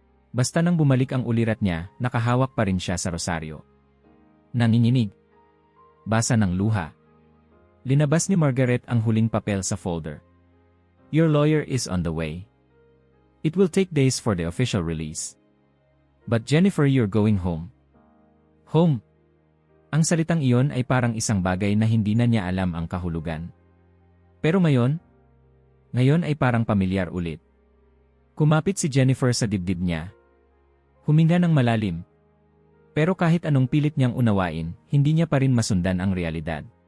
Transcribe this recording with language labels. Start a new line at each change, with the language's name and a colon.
Filipino: Basta nang bumalik ang ulirat niya, nakahawak pa rin siya sa rosaryo. Nanginginig. Basa ng luha. Linabas ni Margaret ang huling papel sa folder.
English: Your lawyer is on the way. It will take days for the official release. But Jennifer, you're going home. Home.
Filipino: Ang salitang iyon ay parang isang bagay na hindi na niya alam ang kahulugan. Pero ngayon ay parang pamilyar ulit. Kumapit si Jennifer sa dibdib niya. Huminga ng malalim. Pero kahit anong pilit niyang unawain, hindi niya pa rin masundan ang realidad.